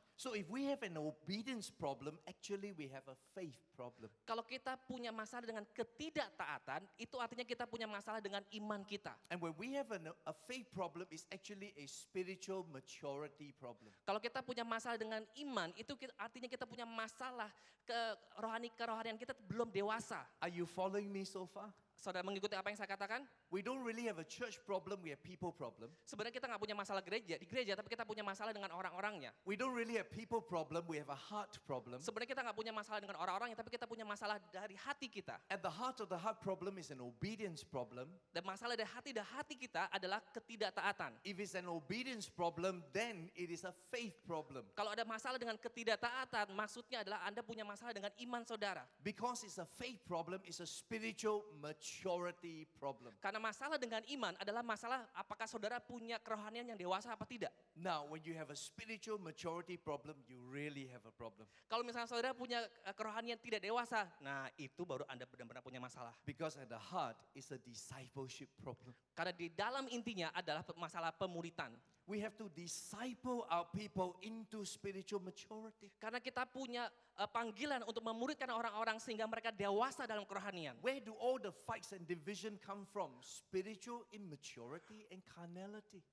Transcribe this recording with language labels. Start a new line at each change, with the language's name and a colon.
English: So if we have an obedience problem, actually we have a faith problem.
Indonesian: Kalau kita punya masalah dengan ketidaktaatan, itu artinya kita punya masalah dengan iman kita.
English: And when we have a faith problem, it's actually a spiritual maturity problem.
Indonesian: Kalau kita punya masalah dengan iman, itu artinya kita punya masalah kerohanian kita belum dewasa.
English: Are you following me so far?
Indonesian: Saudara mengikuti apa yang saya katakan?
English: We don't really have a church problem, we have people problem.
Indonesian: Sebenarnya kita nggak punya masalah di gereja, tapi kita punya masalah dengan orang-orangnya.
English: We don't really have people problem, we have a heart problem.
Indonesian: Sebenarnya kita nggak punya masalah dengan orang-orangnya, tapi kita punya masalah dari hati kita.
English: At the heart of the heart problem is an obedience problem.
Indonesian: Dan masalah dari hati kita adalah ketidaktaatan.
English: If it's an obedience problem, then it is a faith problem.
Indonesian: Kalau ada masalah dengan ketidaktaatan, maksudnya adalah Anda punya masalah dengan iman saudara.
English: Because it's a faith problem, it's a spiritual maturity problem.
Indonesian: Karena masalah dengan iman adalah masalah apakah saudara punya kerohanian yang dewasa apa tidak.
English: Now, when you have a spiritual maturity problem, you really have a problem.
Indonesian: Kalau misalnya saudara punya kerohanian tidak dewasa, nah itu baru Anda benar-benar punya masalah.
English: Because at the heart is a discipleship problem.
Indonesian: Karena di dalam intinya adalah masalah pemuritan.
English: We have to disciple our people into spiritual maturity.
Indonesian: Karena kita punya panggilan untuk memuridkan orang-orang sehingga mereka dewasa dalam kerohanian.
English: Where do all the fights and division come from? Spiritual immaturity and carnality.